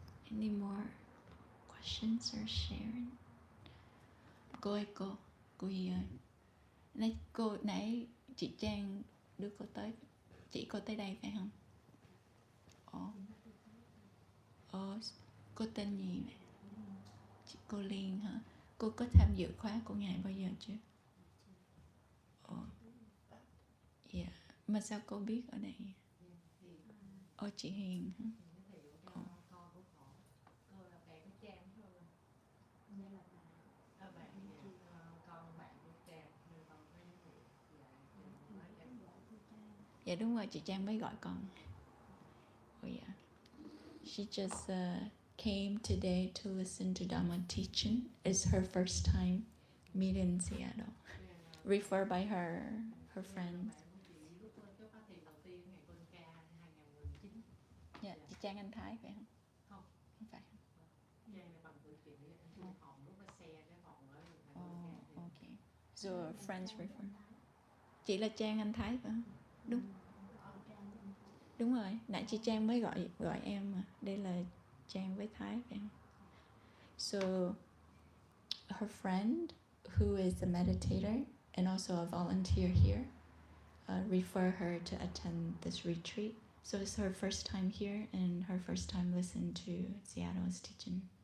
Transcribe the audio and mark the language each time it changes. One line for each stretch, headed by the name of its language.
English: Any more questions or sharing?
Vietnamese: Cô ơi cô Hi ơi. Nãy chị Trang đưa cô tới, chỉ cô tới đây phải không? Cô tên gì vậy? Cô Liên hả? Cô có tham dự khóa của Ngài bao giờ chưa? Dạ. Mà sao cô biết ở đây? Chị Hiền hả? Dạ đúng rồi, chị Trang mới gọi con.
English: Yeah. She just came today to listen to Dhamma teaching. It's her first time meeting in Seattle. Referred by her friends.
Vietnamese: Yeah, chị Trang Anh Thái phải không? Không phải.
English: Okay. So friends refer.
Vietnamese: Chị là Trang Anh Thái phải không? Đúng. Đúng rồi, nãy chị Trang mới gọi em mà. Đây là Trang với Thái phải không?
English: So her friend who is a meditator and also a volunteer here refer her to attend this retreat. So it's her first time here and her first time listening to Seattle's teaching.